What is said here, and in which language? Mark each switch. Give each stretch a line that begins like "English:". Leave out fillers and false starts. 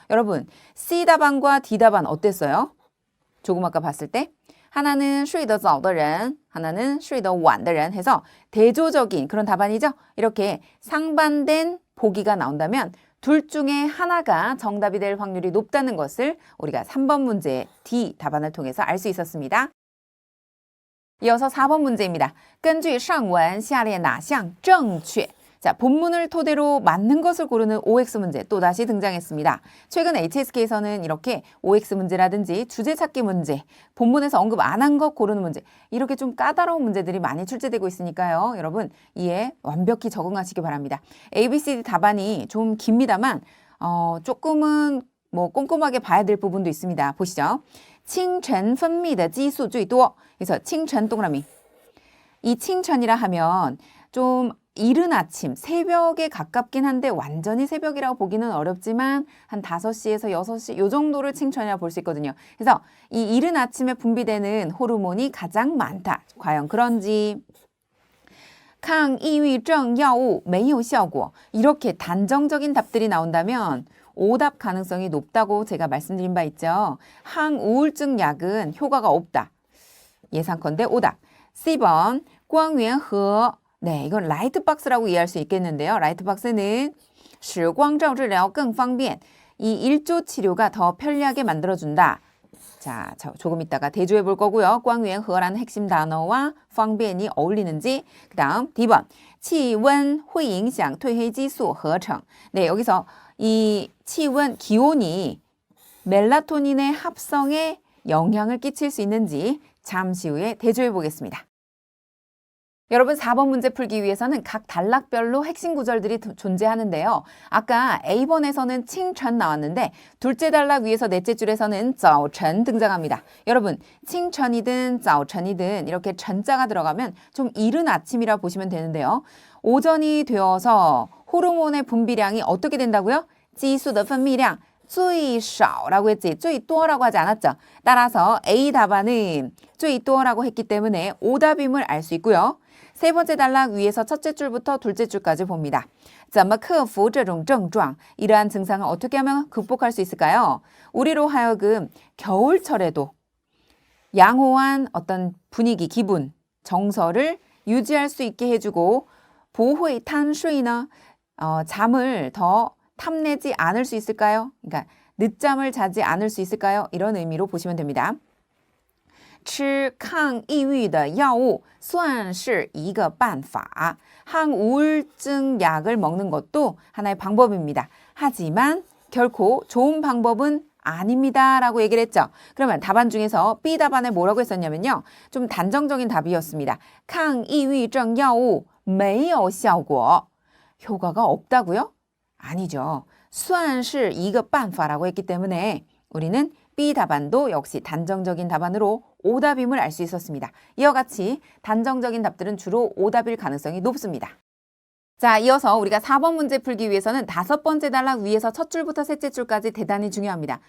Korean: 여러분 C 답안과 D 답안 어땠어요? 조금 아까 봤을 때 하나는
Chinese: 睡得早的人,
Korean: 하나는
Chinese: 睡得晚的人
Korean: 해서 대조적인 그런 답안이죠. 이렇게 상반된 보기가 나온다면 둘 중에 하나가 정답이 될 확률이 높다는 것을 우리가 3번 문제 D 답안을 통해서 알 수 있었습니다. 이어서 4번 문제입니다.
Chinese: 根据上文下列哪项正确?
Korean: 자, 본문을 토대로 맞는 것을 고르는 OX 문제 또다시 등장했습니다. 최근 HSK에서는 이렇게 OX 문제라든지 주제 찾기 문제, 본문에서 언급 안 한 것 고르는 문제 이렇게 좀 까다로운 문제들이 많이 출제되고 있으니까요. 여러분 이에 완벽히 적응하시기 바랍니다. ABCD 답안이 좀 깁니다만 조금은 꼼꼼하게 봐야 될 부분도 있습니다.
Chinese: 보시죠. 清晨分泌的激素最多.
Korean: 그래서 清晨 동그라미. 이清晨이라 하면 좀 이른 아침, 새벽에 가깝긴 한데 완전히 새벽이라고 보기는 어렵지만 한 5시에서 6시 요 정도를清晨이라고 볼 수 있거든요. 그래서 이 이른 아침에 분비되는 호르몬이 가장 많다. 과연 그런지.
Chinese: 抗抑郁症药物没有效果.
Korean: 이렇게 단정적인 답들이 나온다면 오답 가능성이 높다고 제가 말씀드린 바 있죠. 항우울증 약은 효과가 없다. 예상컨대 오답. C번
Chinese: 光源和
Korean: 네, 이건 라이트박스라고 이해할 수 있겠는데요. 라이트박스는
Chinese: 使光照治疗更方便.
Korean: 이 1조 치료가 더 편리하게 만들어준다. 자, 조금 있다가 대조해 볼 거고요. 光源和라는 핵심 단어와 方便이 어울리는지. 그 다음 D번
Chinese: 气温会影响褪黑激素合成.
Korean: 네, 여기서 이气温, 기온이 멜라토닌의 합성에 영향을 끼칠 수 있는지 잠시 후에 대조해 보겠습니다. 여러분 4번 문제 풀기 위해서는 각 단락별로 핵심 구절들이 존재하는데요. 아까 A번에서는 칭천 나왔는데 둘째 단락 위에서 넷째 줄에서는 早晨 등장합니다. 여러분 칭천이든 早晨이든 이렇게 전자가 들어가면 좀 이른 아침이라 보시면 되는데요. 오전이 되어서 호르몬의 분비량이 어떻게 된다고요?
Chinese: 激素的分泌量最少
Korean: 라고 했지. 最多라고 하지 않았죠. 따라서 A 답안은 最多라고 했기 때문에 오답임을 알 수 있고요. 세 번째 단락 위에서 첫째 줄부터 둘째 줄까지 봅니다.
Chinese: 怎么克服这种症状?
Korean: 이러한 증상을 어떻게 하면 극복할 수 있을까요? 우리로 하여금 겨울철에도 양호한 어떤 분위기, 기분, 정서를 유지할 수 있게 해주고 보호의 탄수이나 잠을 더 탐내지 않을 수 있을까요? 그러니까 늦잠을 자지 않을 수 있을까요? 이런 의미로 보시면 됩니다.
Chinese: 吃抗抑郁的药物算是一个办法.
Korean: 항우울증 약을 먹는 것도 하나의 방법입니다. 하지만 결코 좋은 방법은 아닙니다. 라고 얘기를 했죠. 그러면 답안 중에서 B 답안에 뭐라고 했었냐면요. 좀 단정적인 답이었습니다.
Chinese: 抗抑郁症药物没有效果.
Korean: 효과가 없다고요? 아니죠.
Chinese: 算是一个办法
Korean: 라고 했기 때문에 우리는 B 답안도 역시 단정적인 답안으로 오답임을 알 수 있었습니다. 이와 같이 단정적인 답들은 주로 오답일 가능성이 높습니다. 자, 이어서 우리가 4번 문제 풀기 위해서는 5번째 단락 위에서 첫 줄부터 셋째 줄까지 대단히 중요합니다.